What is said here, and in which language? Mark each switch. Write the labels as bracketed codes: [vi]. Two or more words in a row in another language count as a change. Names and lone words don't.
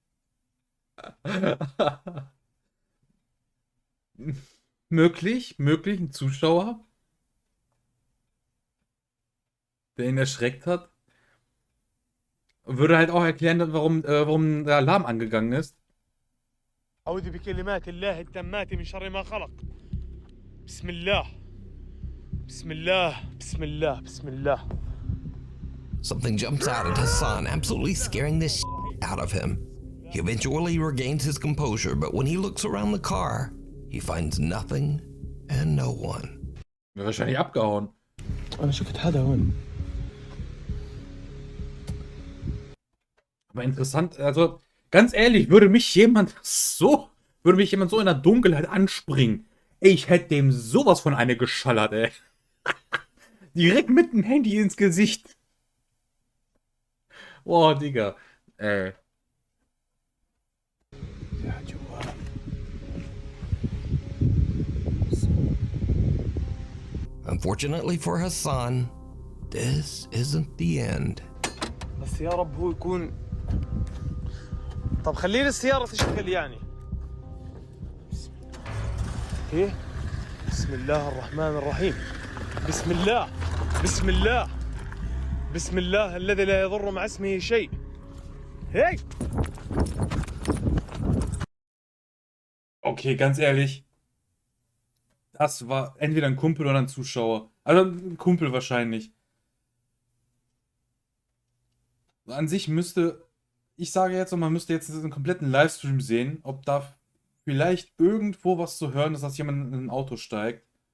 [de] Möglich, ein Zuschauer, der ihn erschreckt hat. Würde halt auch erklären, warum der Alarm angegangen ist. [ar] أعوذ بكلمات الله التامات من شر ما خلق. بسم الله. بسم الله. بسم الله. بسم الله. [en] Something jumps out at Hassan, absolutely scaring the shit out of him. He eventually regains his composure, but when he looks around the car, he finds nothing and no one. [de] Wäre wahrscheinlich abgehauen. [ar] أنا شفت حدا هون. [de] Aber interessant, also ganz ehrlich, würde mich jemand so in der Dunkelheit anspringen. Ey, ich hätte dem sowas von eine geschallert, ey. Direkt mit dem Handy ins Gesicht. Boah, Digga. [en] Unfortunately for Hassan, this isn't the end. [ar] بس يا رب هو يكون. طب خليني السيارة تشتغل يعني. ايه؟ بسم الله الرحمن الرحيم. بسم الله. بسم الله. بسم الله الذي لا يضر مع اسمه شيء. [de] Hey! Okay, ganz ehrlich. Das war entweder ein Kumpel oder ein Zuschauer. Also ein Kumpel wahrscheinlich. An sich müsste, ich sage jetzt, man müsste jetzt einen kompletten Livestream sehen, ob da vielleicht irgendwo was zu hören ist, dass jemand in ein Auto steigt.